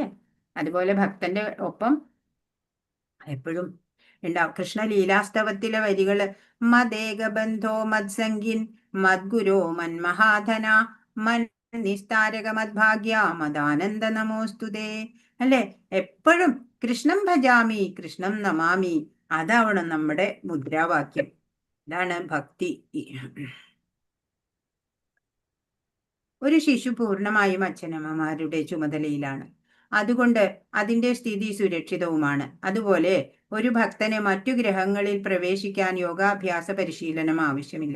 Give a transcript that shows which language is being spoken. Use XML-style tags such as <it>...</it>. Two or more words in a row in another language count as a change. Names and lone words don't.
<ml>അതുപോലെ ഭക്തന്റെ ഒപ്പം എപ്പോഴും ഉണ്ടാവും. കൃഷ്ണ ലീലാസ്തവത്തിലെ വരികള്</ml> <sa>മദേകബന്ധോ മത്സംഗിൻ മദ്ഗുരോ മന്മഹാധന മൻ നിസ്താരക മദ്ഭാഗ്യ മദാനന്ദ നമോസ്തുതേ, അല്ലെ? എപ്പോഴും കൃഷ്ണം ഭജാമി കൃഷ്ണം നമാമി,</sa> <ml>അതാവണം നമ്മുടെ മുദ്രാവാക്യം. ഇതാണ് ഭക്തി. ഒരു ശിശു പൂർണ്ണമായും അച്ഛനമ്മമാരുടെ ചുമതലയിലാണ്. അതുകൊണ്ട് അതിന്റെ സ്ഥിതി സുരക്ഷിതവുമാണ്. അതുപോലെ ഒരു ഭക്തന് മറ്റു ഗ്രഹങ്ങളിൽ പ്രവേശിക്കാൻ യോഗാഭ്യാസ പരിശീലനം ആവശ്യമില്ല.</ml>